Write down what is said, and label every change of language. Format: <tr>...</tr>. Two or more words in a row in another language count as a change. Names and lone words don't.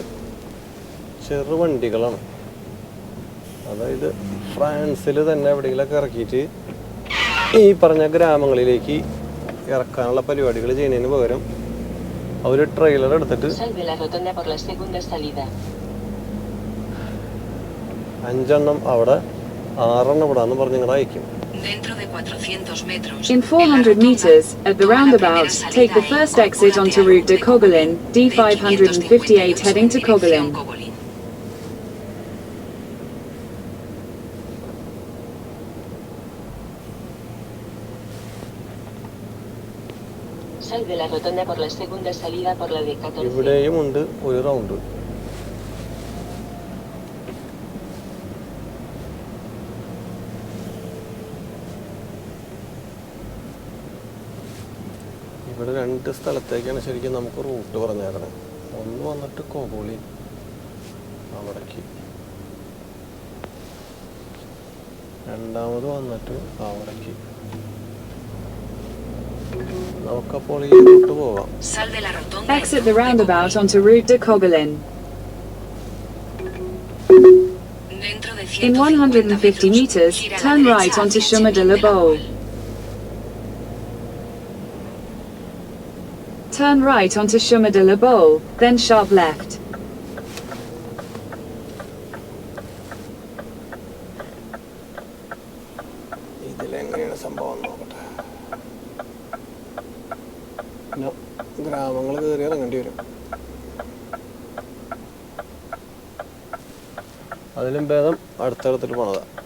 <ml>ചെറു വണ്ടികളാണ്. അതായത് ഫ്രാൻസിൽ തന്നെ എവിടെയെങ്കിലൊക്കെ ഇറക്കിയിട്ട് ഈ പറഞ്ഞ ഗ്രാമങ്ങളിലേക്ക് ഇറക്കാനുള്ള പരിപാടികൾ ചെയ്യുന്നതിന് പകരം അവർ ട്രെയിലർ എടുത്തിട്ട്</ml> <es>Salve la rotonda por la segunda salida.</es> <ml>5 എണ്ണം അവിടെ 6 എണ്ണം ഇവിടെ എന്ന് പറഞ്ഞ് ഇങ്ങോട്ട് aയക്കും.</ml> <es>Dentro de 400 metros.</es> <en>In 400 meters, at the roundabout, take the first exit onto route de Kogolin, D558 heading to Kogolin.</en> <es>Salve la rotonda por la segunda salida por la de 14.</es> <ml>ഇവിടെയും ഉണ്ട് ഒരു റൗണ്ട്. ഇവിടെ 2 സ്ഥലത്തേക്കാണ് ശരിക്കും നമുക്ക് റൂട്ട് പറഞ്ഞേക്കണേ. ഒന്ന് വന്നിട്ട് കോഗോളി അവിടേക്ക്, രണ്ടാമത് വന്നിട്ട് അവിടേക്ക്. നമുക്കപ്പോൾ ഈ റൂട്ട് പോവാം.</ml> <es>Sal de la rotonda.</es> <en>Exit the roundabout onto route de Kogolin.</en> <es>Dentro de</es> <en>In 150 meters, turn right onto Chemin de la Baule. Turn right onto Chemin de la Baule, then sharp left.</en> <ml>ഇതിലെങ്ങനെയാണ് സംഭവം നോക്കട്ടെ. പിന്നെ ഗ്രാമങ്ങൾ കയറി ഇറങ്ങേണ്ടി വരും. അതിലും ഭേദം അടുത്തടുത്തിട്ട് പോണതാ.</ml>